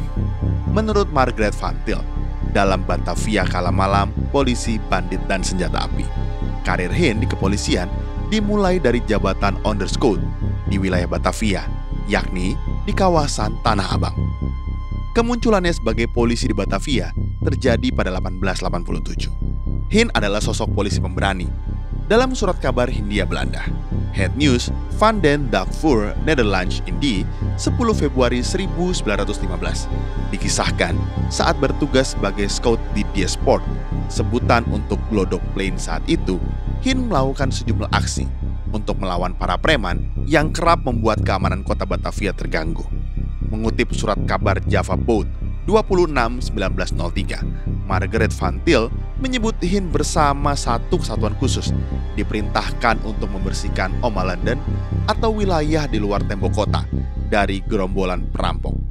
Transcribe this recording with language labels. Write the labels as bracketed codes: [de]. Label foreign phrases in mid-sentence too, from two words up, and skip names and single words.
[id] Menurut Margaret Van Til, dalam Batavia Kala Malam, Polisi, Bandit, dan Senjata Api, karir Hin di kepolisian dimulai dari jabatan Onderscout di wilayah Batavia, yakni di kawasan Tanah Abang. Kemunculannya sebagai polisi di Batavia terjadi pada 1887. Hin adalah sosok polisi pemberani. Dalam surat kabar Hindia Belanda, Het Nieuws van den Dag voor Nederlands Indie 10 Februari 1915, dikisahkan saat bertugas sebagai scout di Diesport, sebutan untuk Glodok Plain saat itu, Hin melakukan sejumlah aksi untuk melawan para preman yang kerap membuat keamanan kota Batavia terganggu. Mengutip surat kabar Java Post 26/1903, Margaret Van Til menyebut Hin bersama satu kesatuan khusus diperintahkan untuk membersihkan Omalanden atau wilayah di luar tembok kota dari gerombolan perampok.